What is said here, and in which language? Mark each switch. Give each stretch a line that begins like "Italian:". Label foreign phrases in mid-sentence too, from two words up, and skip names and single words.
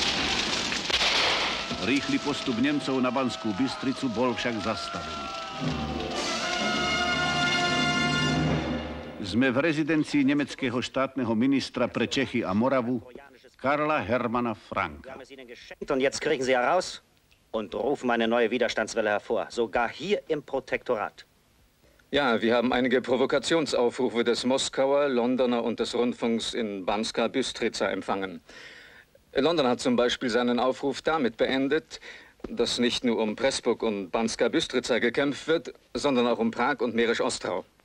Slovak: Rýchly postup Nemcov na Banskú Bystricu bol však zastavený. Sme v rezidencii nemeckého štátneho ministra pre Čechy a Moravu, Karla Hermanna Franka.
German: Und jetzt kriegen Sie heraus und rufen eine neue Widerstandswelle hervor, sogar hier im Protektorat. Ja, wir haben einige Provokationsaufrufe des Moskauer, Londoner und des Rundfunks in Banska Bystrica empfangen. London hat zum Beispiel seinen Aufruf damit beendet, dass nicht nur um Pressburg und Banska Bystrica gekämpft wird, sondern auch um Prag und Mährisch-Ostrau.